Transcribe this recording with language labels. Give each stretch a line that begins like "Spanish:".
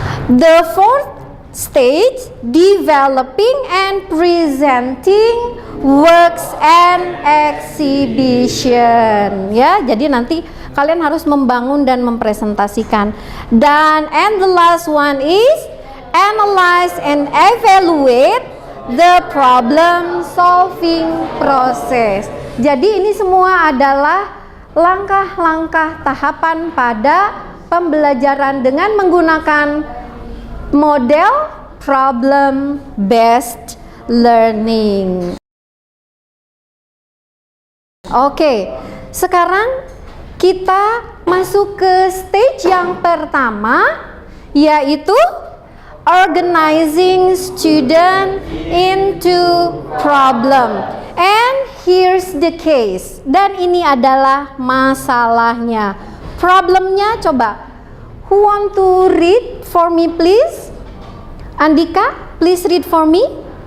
English: The fourth stage, developing and presenting works and exhibition.
Indonesian: Ya, jadi nanti kalian harus membangun dan mempresentasikan.
English: Dan the last one is analyze and evaluate the problem solving process.
Indonesian: Jadi ini semua adalah langkah-langkah tahapan pada pembelajaran dengan menggunakan model problem based learning. Oke, sekarang kita masuk ke stage yang pertama, yaitu
English: organizing student into problem. And here's the case.
Indonesian: Dan ini adalah masalahnya. Problemnya coba.
English: Who want to read for me please? Andika, please read for me.